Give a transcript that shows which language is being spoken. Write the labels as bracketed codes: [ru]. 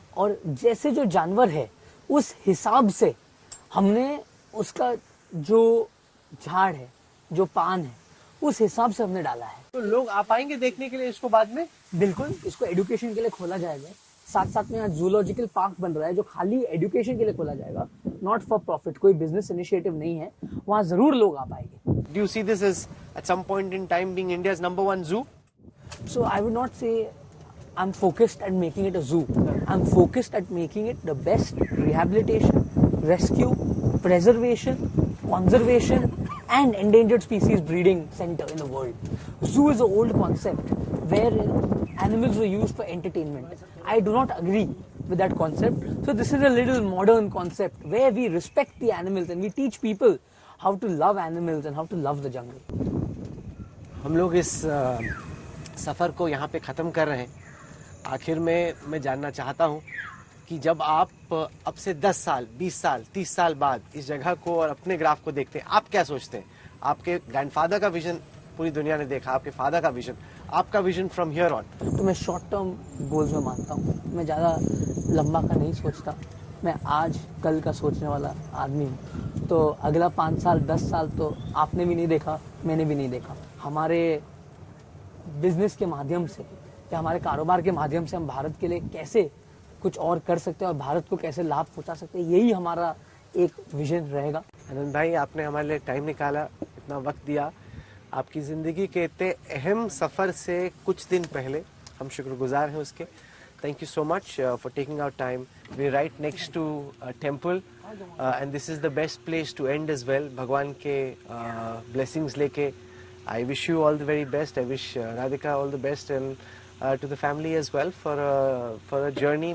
[hi] और जैसे जो जानवर है उस हिसाब से हमने उसका जो झाड़ है, जो पान है, उस हिसाब से हमने डाला है। तो लोग आ पाएंगे देखने के लिए इसको बाद में? बिल्कुल, इसको एजुकेशन के लिए खोला जाएगा। साथ साथ में यहाँ जूलॉजिकल पार्क बन रहा है, जो खाली एजुकेशन के लिए खोला जाएगा, [en] not for profit, [hi] कोई बिजनेस इनिशिएटिव नहीं है। वहाँ जरूर लोग आ पाएंगे। [en] Do you see this as at some point in time being India's #1 zoo? So I would not say I'm focused at making it a zoo. I'm focused at making it the best rehabilitation, rescue, preservation, conservation and endangered species breeding center in the world. Zoo is an old concept where animals were used for entertainment. I do not agree with that concept. So this is a little modern concept where we respect the animals and we teach people how to love animals and how to love the jungle. [hi] हम लोग इस सफर को यहाँ पे खत्म कर रहे हैं। आखिर में मैं जानना चाहता हूँ कि जब आप अब से 10 साल, 20 साल, 30 साल बाद इस जगह को और अपने ग्राफ को देखते हैं, आप क्या सोचते हैं? आपके ग्रैंडफादर का विजन पूरी दुनिया ने देखा, आपके फादर का विजन, आपका विजन [en] From here on? [hi] तो मैं शॉर्ट टर्म गोल्स में मानता हूँ, मैं ज़्यादा लंबा का नहीं सोचता। मैं आज कल का सोचने वाला आदमी हूँ। तो अगला 5 साल 10 साल तो आपने भी नहीं देखा, मैंने भी नहीं देखा। हमारे बिजनेस के माध्यम से या हमारे कारोबार के माध्यम से हम भारत के लिए कैसे कुछ और कर सकते हैं और भारत को कैसे लाभ पहुंचा सकते हैं, यही हमारा एक विजन रहेगा। आनंद भाई, आपने हमारे लिए टाइम निकाला, इतना वक्त दिया। आपकी ज़िंदगी के इतने अहम सफ़र से कुछ दिन पहले हम शुक्रगुजार हैं उसके. [en] Thank you so much for taking our time. We're right next to a temple and this is the best place to end as well. [hi] Bhagwan ke [en] blessings [hi] leke. [en] I wish you all the very best. I wish Radhika all the best and to the family as well for a journey.